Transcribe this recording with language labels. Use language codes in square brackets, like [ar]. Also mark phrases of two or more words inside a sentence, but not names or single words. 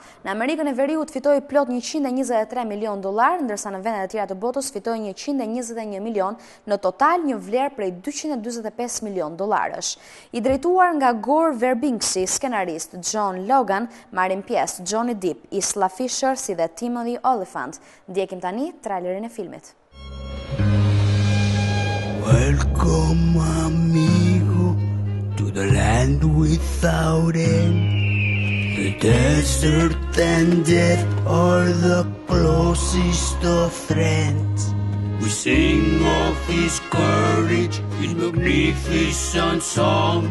[sq] Në Amerikën e Veriut fitoi plot $123 milion, ndërsa në vendet e tjera të botës fitoi $121 milion. Në total një vlerë prej $245 milion. I drejtuar nga Gore Verbinksi, skenarist John Logan, marrin pjesë Johnny Depp, Isla Fisher si dhe Timothy Olyphant. Ndjekim tani trailerin e filmit. [en] Welcome, amigo, to the land without end. The desert and death are the closest of friends. We sing of his courage, his magnificent song.